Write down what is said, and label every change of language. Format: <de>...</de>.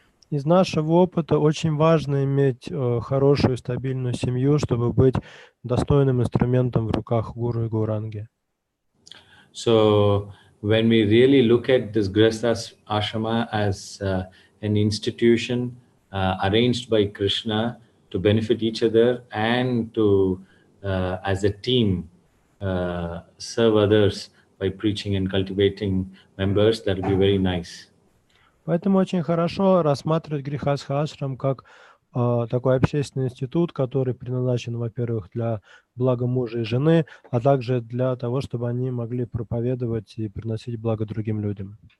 <ru>Из нашего опыта очень важно иметь хорошую, стабильную семью, чтобы быть достойным инструментом в руках Гуру и Гауранги.</ru> <en>So when we really look at this Grihastha ashrama as an institution arranged by Krishna to benefit each other and to, as a team, serve others by preaching and cultivating members, that will be very nice.</en> <ru>Поэтому очень хорошо рассматривать грехастха-ашрам как такой общественный институт, который предназначен, во-первых, для блага мужа и жены, а также для того, чтобы они могли проповедовать и приносить благо другим людям.</ru>